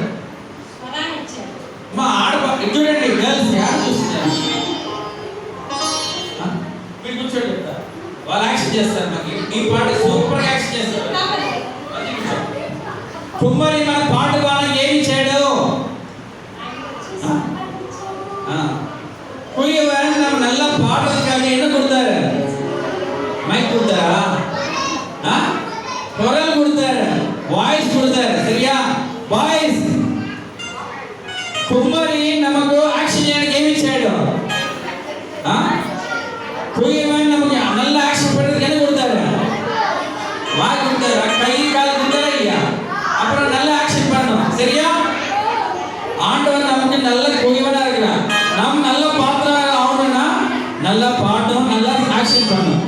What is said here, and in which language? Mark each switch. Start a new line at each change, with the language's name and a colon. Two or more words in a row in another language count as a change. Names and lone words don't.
Telugu: మా చూడండి గర్ల్స్ యాడ్ చూస్తున్నారు. మీరు కూర్చోండి, చెప్తా. వాళ్ళు యాక్షన్ చేస్తారు. మనకి ఈ పాట
English: super action
Telugu: చేస్తారు. కుమ్మరి మన పాట పాడడానికి ఏమి ఇచ్చాడు?
Tamil: குயவன் நம்ம நல்லா பாடுறதுக்காக என்ன கொடுத்தாரு? மைக் கொடுத்தாரா? குரல் கொடுத்தாரு, வாய்ஸ் கொடுத்தாரு. சரியா? வாய்ஸ்.
Telugu: కుమ్మరి நமக்கு యాక్షన్ చేయడానికి ఏమి ఇచ్చాడు?
Tamil: కుయవన్ நமக்கு நல்ல యాక్షన్ பண்றதுக்கு என்ன கொடுத்தாரு? வாய் கொடுத்தாரு, கை கால் கொடுத்தாரு இல்லையா? அப்புறம் நல்ல ஆக்ஷன் பண்ணணும். சரியா? ஆண்டவர் நமக்கு நல்ல குயவனா இருக்கிறார். நாம் நல்ல பாத்திரம் ஆகணும்னா நல்ல பாட்டும் நல்ல ஆக்ஷன் பண்ணணும்.